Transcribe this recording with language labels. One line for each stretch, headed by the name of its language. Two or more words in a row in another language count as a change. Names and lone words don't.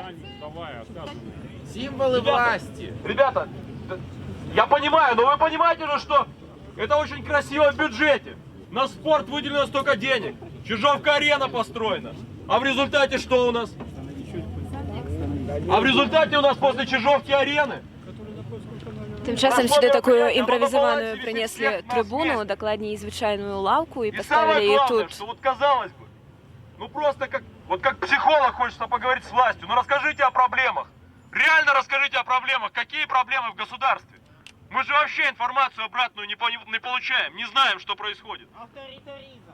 Russian: Символы власти. Ребята, я понимаю, но вы понимаете же, что это очень красиво в бюджете. На спорт выделено столько денег. Чижовка-арена построена. А в результате что у нас? А в результате у нас после Чижовки-арены
Ukrainian: Тим часом сюди таку імпровізовану принесли трибуну, докладніше звичайну лавку і
Russian: И самое
Ukrainian: поставили її
Russian: главное,
Ukrainian: тут.
Russian: что вот казалось бы, ну просто как психолог хочется поговорить с властью, ну расскажите о проблемах. Реально расскажите о проблемах. Какие проблемы в государстве? Мы же вообще информацию обратную не получаем, не знаем, что происходит. Авторитаризм.